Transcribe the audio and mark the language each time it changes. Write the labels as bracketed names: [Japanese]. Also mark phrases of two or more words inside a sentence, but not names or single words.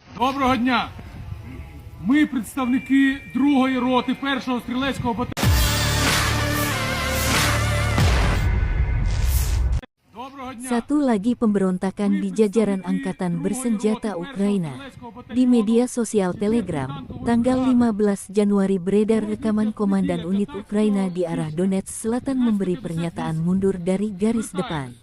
[Ukrainian] Доброго дня! Ми представники 2-ї роти 1-го стрілецького батальйону. [Indonesian] Satu lagi pemberontakan di jajaran Angkatan Bersenjata Ukraina. Di media sosial Telegram, tanggal 15 Januari beredar rekaman Komandan Unit Ukraina di arah Donetsk Selatan memberi pernyataan mundur dari garis depan.